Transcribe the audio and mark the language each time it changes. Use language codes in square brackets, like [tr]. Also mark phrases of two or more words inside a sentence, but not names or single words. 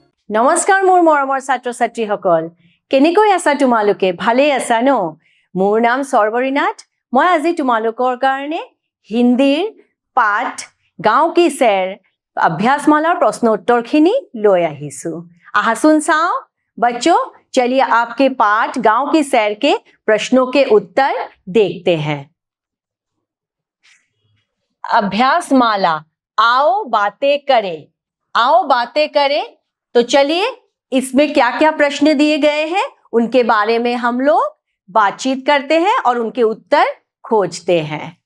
[as] নমস্কাৰ মোৰ মৰমৰ ছাত্ৰ ছাত্ৰীসকল কেনেকৈ আছা তোমালোকে ভালে আছা ন মোৰ নাম সৰ্বৰীনাথ মই আজি তোমালোকৰ কাৰণে হিন্দীৰ পাঠ গাঁও কি চেৰ অভ্যাসমালাৰ প্ৰশ্নোত্তৰখিনি লৈ আহিছো আহাচোন চাও [hi] बच्चों चलिए आपके पाठ गांव की सैर के प्रश्नों के उत्तर देखते हैं अभ्यासमाला आओ बातें करें तो चलिए इसमें क्या-क्या प्रश्न दिए गए हैं उनके बारे में हम लोग बातचीत करते हैं और उनके उत्तर खोजते हैं